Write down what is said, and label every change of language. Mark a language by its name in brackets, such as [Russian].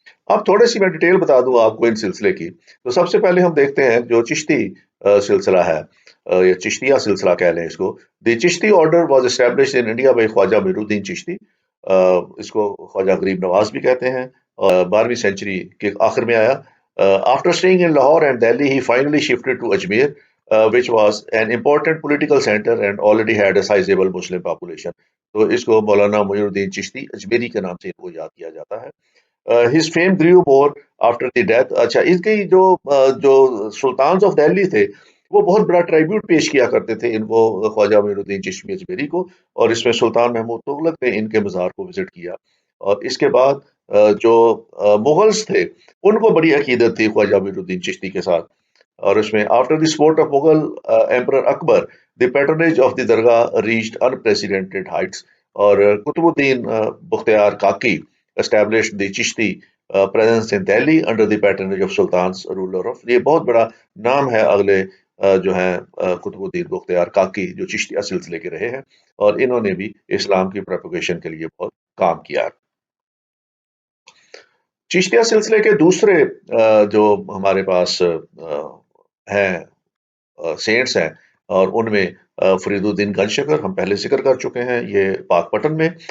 [Urdu] اب تھوڑی سی میں ڈیٹیل بتا دوں آپ کو ان سلسلے کی. تو سب سے پہلے ہم دیکھتے ہیں جو چشتی سلسلہ ہے، یا چشتیہ سلسلہ کہہ لیں اس کو. [English] The Chishti order was establish in India by Khwaja Moinuddin Chishti. [Urdu] اس کو خواجہ غریب نواز بھی کہتے ہیں، اور 12ویں سینچری کے آخر میں آیا. [English] After staying in Lahore and Delhi he finally shifted to Ajmer which was an important political center and already had a sizable Muslim population. [Urdu] تو اس کو مولانا معین الدین چشتی اجمیری کے نام سے ان کو یاد کیا جاتا ہے. [English] His fame grew more after the death. [Urdu] اچھا، اس کی جو سلطانز آف دہلی تھے وہ بہت بڑا ٹرائیبیوٹ پیش کیا کرتے تھے ان کو، خواجہ معین الدین چشتی اجمیری کو، اور اس میں سلطان محمود تغلق نے ان کے مزار کو وزٹ کیا. اور اس کے بعد جو مغلز تھے ان کو بڑی عقیدت تھی خواجہ معین الدین چشتی کے ساتھ. اور اس میں [English] After the support of Mughal emperor Akbar the patronage of the dargah reached unprecedented heights. اور Qutbuddin Bakhtiyar Kaki established the Chishti presence in Delhi under the patronage of Sultan's ruler of. [Urdu] یہ بہت بڑا نام ہے اگلے جو ہیں قطب الدین بختیار کاکی جو چشتیہ سلسلے کے رہے ہیں، اور انہوں نے بھی اسلام کی پروپیگیشن کے لیے بہت کام کیا. چشتیہ سلسلے کے دوسرے جو ہمارے پاس ہیں سینٹس ہیں، اور ان میں فرید الدین گنج شکر ہم پہلے ذکر کر چکے ہیں، یہ پاک پٹن میں.